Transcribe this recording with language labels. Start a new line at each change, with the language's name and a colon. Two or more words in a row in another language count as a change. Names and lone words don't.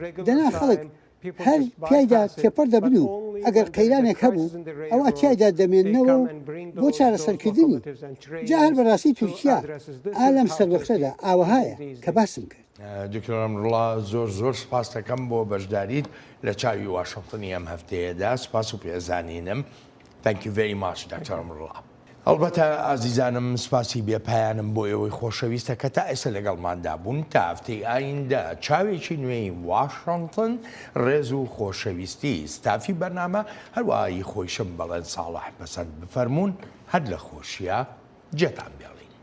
Central Kurdish: دەنا خەڵک هەر پیایدا تێپەر دەبن و ئەگەر قەیرانێک هەبوو ئەوە تایدا دەمێننەوە و بۆ چارەسەرکردنی. جا هەر بەڕاستی تورکیا ئالەم سەروەختەدا ئاوەهایە کە باسم کرد. دکتۆر ئەمروڵڵا زۆر سپاس دەکەم بۆ بەشداریت لە چاوی واشنگتنی ئەم هەفتەیەدا. سپاس و پێزانینم.
English: Thank you very much, Dr. Amrullah.
Central Kurdish: ئەلبەتە ئازیزانم سپاسی بێپایانم بۆ ئێوەی خۆشەویستە کە تا ئێستا لەگەڵماندا بوون تا هەفتەی ئایندە چاوێکی نوێی واشنتن ڕێز و خۆشەویستی ستافی بەرنامە هەروەهایی خۆیشم بەڵێن ساڵح بەسەند بفەرمونون هەر لە خۆشیە جێتان بێڵێ.